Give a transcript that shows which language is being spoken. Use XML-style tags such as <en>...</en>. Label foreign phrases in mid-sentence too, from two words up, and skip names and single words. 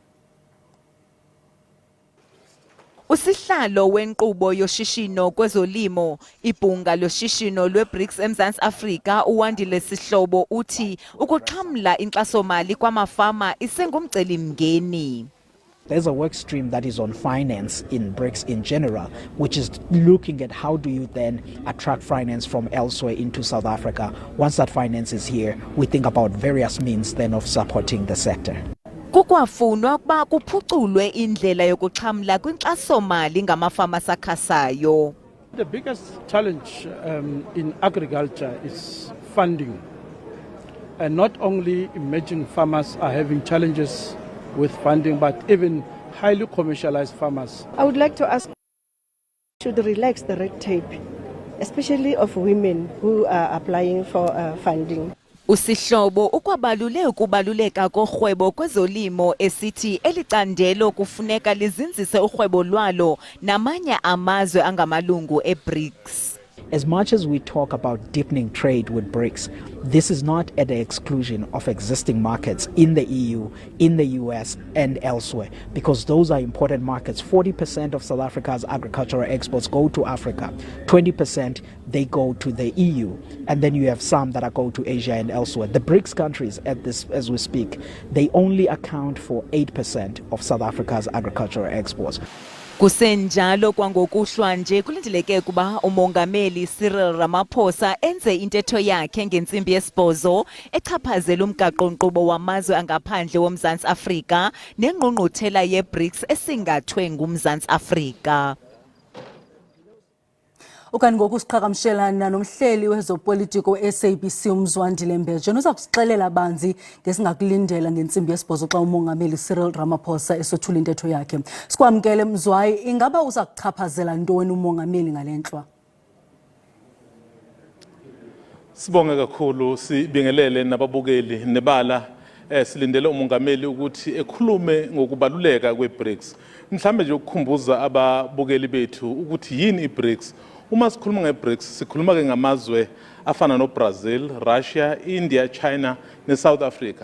<xh>Usihlalo wenkqubo yoshishino kwezolimo ibhunga loshishino lwe-BRICS eMzantsi Afrika uWandile Sihlobo uthi ukuxhamla inkxaso-mali kwamafama isengumcelimngeni.</xh> <en>There's a work stream that is on finance in BRICS in general, which is looking at how do you then attract finance from elsewhere into South Africa. Once that finance is here, we think about various means then of supporting the sector.</en> <xh>Kukwafunwa ukuba kuphuculwe indlela yokuxhamla kwinkxaso-mali ngamafama asakhasayo.</xh> <en>The biggest challenge in agriculture is funding. And not only emerging farmers are having challenges with funding, but even highly commercialized farmers. I would like to ask, should relax the red tape, especially of women who are applying for funding.</en> <xh>Usihlobo ukwabalule ukubaluleka korhwebo kwezolimo esithi elicandelo kufuneka lizinzise urhwebo lwalo namanye amazwe angamalungu eBRICS.</xh> <en>As much as we talk about deepening trade with BRICS, this is not at the exclusion of existing markets in the EU, in the US, and elsewhere, because those are important markets. 40% of South Africa's agricultural exports go to Africa, 20% they go to the EU, and then you have some that go to Asia and elsewhere. The BRICS countries, as we speak, they only account for 8% of South Africa's agricultural exports.</en> <xh>Kusenjalo kwangokuhlwa nje kulindeleke kuba umongameli Cyril Ramaphosa enze intetho yakhe ngentsimbi yesibhozo echaphazela umgaqo-nkqubo wamazwe angaphandle woMzantsi Afrika nengqungquthela yeBRICS esingathwe nguMzantsi Afrika. Ukanti ngokusiqhagamshelana nomhleli wezopolitiko SABC uMzwandile Mbeje uza kusixelela banzi ngesingakulindela ngentsimbi yesibhozo xa umongameli Cyril Ramaphosa esothula intetho yakhe. Sikwamkele Mzwayi, ingaba uza kuchaphazela ntoni umongameli ngalenhlwa?</xh> <zu>Sibonge kakhulu, sibingelele nababukeli nebala silindele umongameli ukuthi ekhulume ngokubaluleka kweBRICS. Mhlambe nje ukukhumbuza ababukeli bethu ukuthi yini iBRICS. Uma sikhuluma ngeBRICS sikhuluma ke ngamazwe afana noBrazil, Russia, India, China neSouth Africa.</zu>